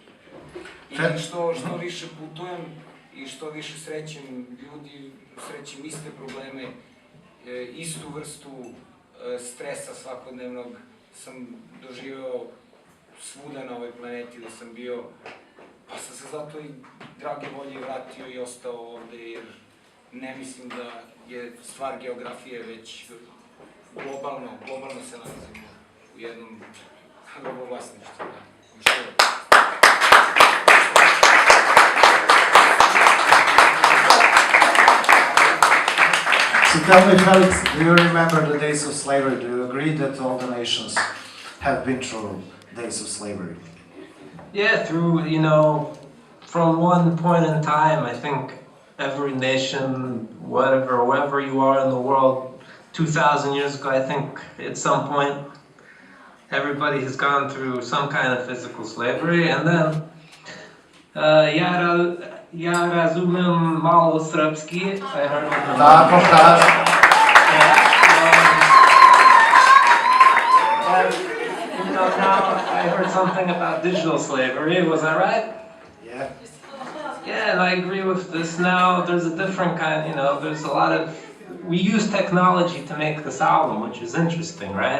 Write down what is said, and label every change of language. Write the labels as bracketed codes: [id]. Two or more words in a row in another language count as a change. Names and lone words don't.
[sr] I što više putujem i što više srećem ljudi, srećem iste probleme, istu vrstu stresa svakodnevnog sam doživeo svuda na ovoj planeti da sam bio, pa sam se zato i drage volje vratio i ostao ovde, jer ne mislim da je stvar geografije, već globalno se nalazimo u jednom robovlasništvu. [en] So tell me, Felix, do you remember the days of slavery? Do you agree that all the nations have been through days of slavery? Yeah, from one point in time, I think every nation, wherever you are in the world, 2,000 years ago, I think at some point, everybody has gone through some kind of physical slavery, and then [sr] ja razumem malo srpski, [en] I heard of them. Now I heard something about digital slavery, was that right? Yeah. Yeah, and I agree with this. Now there's a different kind, there's a lot of, we use technology to make this album, which is interesting, right?